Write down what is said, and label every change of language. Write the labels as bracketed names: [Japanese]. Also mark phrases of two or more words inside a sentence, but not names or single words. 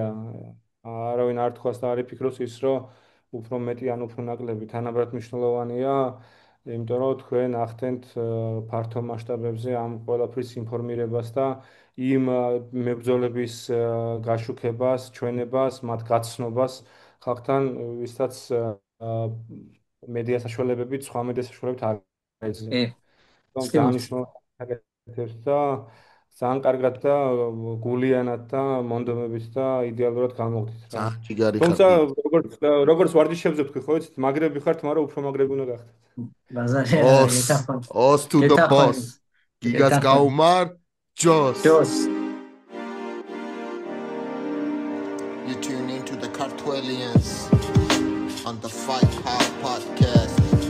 [Georgian] არავინ არ თქვას და არ იფიქროს ის, რომ უფრო მეტი ან უფრო ნაკლები თანაბრად მნიშვნელოვანია, იმიტომ რომ თქვენ ახდენთ ფართო მასშტაბებზე ამ ყველაფრის ინფორმირებას და იმ მებრძოლების გაშუქებას, ჩვენებას, მათ გაცნობას ხალხთან, ვისაც მედია საშუალებებით, სხვა მედია საშუალებებით არ ეძლევა. ძალიან მნიშვნელოვანია და ძალიან კარგად და გულიანად და მონდომებით და იდეალურად გამოვხდით რა. ძალიან ჯიგარი თუმცა ხარ. როგორც ვარჯიშებზე ვთქვი, ხო იცით, მაგრები ხართ, მაგრამ უფრო მაგრები უნდა გახდეთ. [English] Os to the boss. [Georgian] გიგას გაუმარ, ჯოს. [English] You tune into the Cartwellians on the Fight Hard podcast.